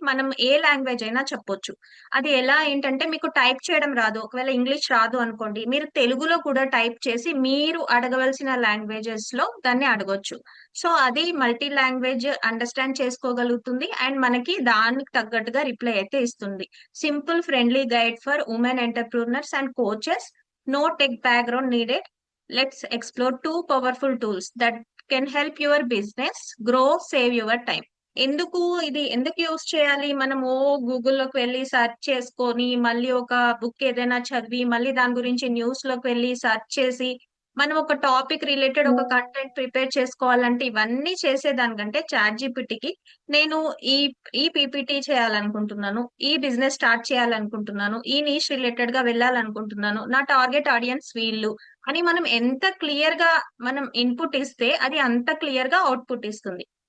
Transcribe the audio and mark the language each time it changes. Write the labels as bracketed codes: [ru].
[te] మనం ఏ లాంగ్వేజ్ అయినా చెప్పొచ్చు. అది ఎలా ఏంటంటే మీకు టైప్ చేయడం రాదు, ఒకవేళ ఇంగ్లీష్ రాదు అనుకోండి, మీరు తెలుగులో కూడా టైప్ చేసి మీరు అడగవలసిన లాంగ్వేజెస్ లో దాన్ని అడగొచ్చు. సో అది మల్టీ లాంగ్వేజ్ అండర్స్టాండ్ చేసుకోగలుగుతుంది అండ్ మనకి దానికి తగ్గట్టుగా రిప్లై అయితే ఇస్తుంది. [en] Simple, friendly guide for women entrepreneurs and coaches. No tech background needed. Let's explore two powerful tools that can help your business grow, save your time. [te] ఎందుకు use చేయాలి? మనము గూగుల్లోకి వెళ్ళి search చేసుకొని మళ్ళీ ఒక బుక్ ఏదైనా చదివి మళ్ళీ దాని గురించి న్యూస్ లోకి వెళ్ళి సెర్చ్ చేసి మనం ఒక టాపిక్ రిలేటెడ్ ఒక కంటెంట్ ప్రిపేర్ చేసుకోవాలంటే ఇవన్నీ చేసేదానికంటే చాట్ జీపీటీకి నేను ఈ ఈ పీపీటీ చేయాలనుకుంటున్నాను, ఈ బిజినెస్ స్టార్ట్ చేయాలనుకుంటున్నాను, ఈ నీష్ రిలేటెడ్ గా వెళ్ళాలనుకుంటున్నాను, నా టార్గెట్ ఆడియన్స్ వీళ్ళు అని మనం ఎంత క్లియర్ గా మనం ఇన్పుట్ ఇస్తే అది అంత క్లియర్ గా అవుట్పుట్ ఇస్తుంది.